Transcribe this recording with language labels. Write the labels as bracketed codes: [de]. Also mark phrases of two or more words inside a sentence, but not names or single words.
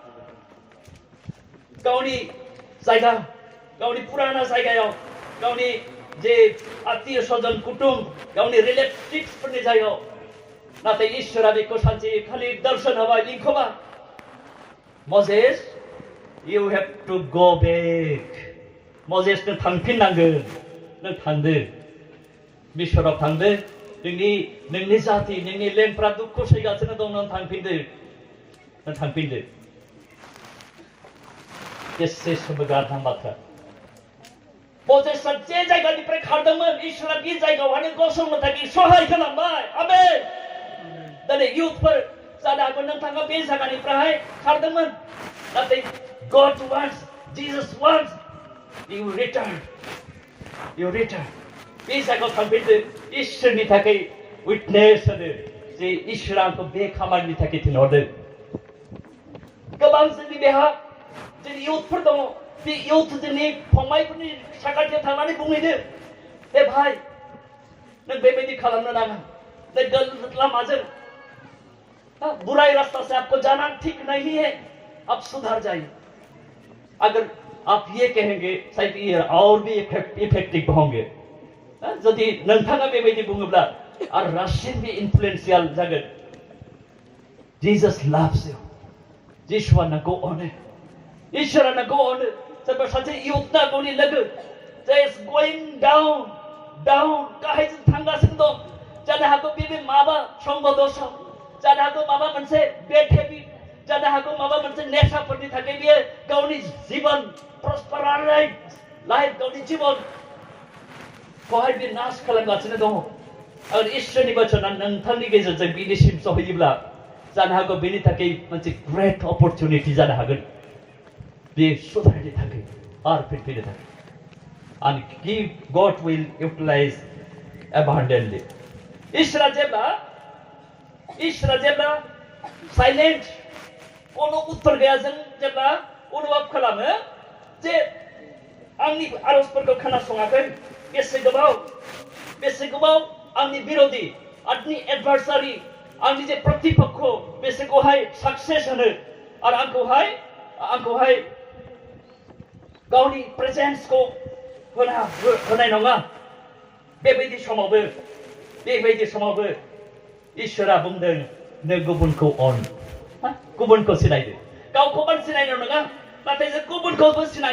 [brx] गावनि जायगा गावनि पुराना जायगायाव गावनि जे आत्मीय सजन कुटुम गावनि रिलेटिभ्सफोरनि जायगायाव नाथाय इसोरा बेखौ सानसेखालि दर्शन होबाय लिंखोबाय मजेस [en] you have to go back [brx] मजेस नों थांफिननांगोन नों थांदो मिसराव थांदो नोंनि जाति नोंनि लेमफ्रा दुखु सैगासिनो दं नों थांफिनदो बेसे सोमोगारथाव बाथ्रा मजेसआ जे जायगानिफ्राय खारदोंमोन इसोरा बे जायगायावहाय गसंनो थाखाय सहाय खालामबाय आमेन दिनै इउथफोर जानो हागौ नोंथाङा बे जायगानिफ्राय खारदोंमोन नाथाय [en] God wants Jesus wants you return [brx] बे जायगायाव थांफिनदो इसोरनि थाखाय उइटनेस होदो जे इसोरा आंखौ बे खामानिनि थाखाय थिनहरदों गोबां जोंनि बेहा जोंनि इउथफोर दङ बे इउथ जोंनि फंबायफोरनि साखाथियाव थांनानै बुंहैदो हे भाई नों बेबायदि खालामनो नाङा नों गलत लामाजों [hi] बुराई रास्ता से आपको जाना ठीक नहीं है आप सुधर जाइए अगर आप ये कहेंगे शायद ये और भी इफेक्टिव होंगे यदि [brx] नोंथाङा बेबायदि बुङोब्ला आरो रासिन बे इनफ्लुएन्शियल जागोन जीसस [en] loves you [brx] जिसुआ नोंखौ अनो इसोरा नोंखौ अनो सोरबा सासे इउथना गावनि लोगो [en] just going down [brx] गाहायजों थांगासिनो दं जानो हागौ बे माबा संग दस जानो हागौ माबा मोनसे बेड हेबिट जानो हागौ माबा मोनसे नेसाफोरनि थाखाय बियो गावनि जीवन प्रस्पारालाइफ लाइफ गावनि जीवन खौहाय बे नाश खालामगासिनो दङ आरो इसोरनि वचना नोंथांनि गेजेरजों बिनिसिम सहैयोब्ला जानो हागौ बेनि थाखाय मोनसे [en] great opportunity [brx] जानो हागोन बे सुधारनो थाखाय आरो फैनो थाखाय [en] and God will utilize abundantly [brx] इसोरा जेब्ला साइलेंट कोनो उत्तर गैया जों जेब्ला अनुभव खालामो जे आंनि आरजफोरखौ खोनासङाखै बेसे गोबाव आंनि बिरोधी आंनि एडभार्सारि आंनि जे प्रतिपक्ष बेसेखौहाय सक्सेस होनो आरो आंखौहाय गावनि प्रेजेन्सखौ होनाय नङा बेबायदि समावबो इसोरा बुंदों नों गुबुनखौ अन गुबुनखौ सिनायदो गावखौबो सिनायनो नङा नाथाय जों गुबुनखौबो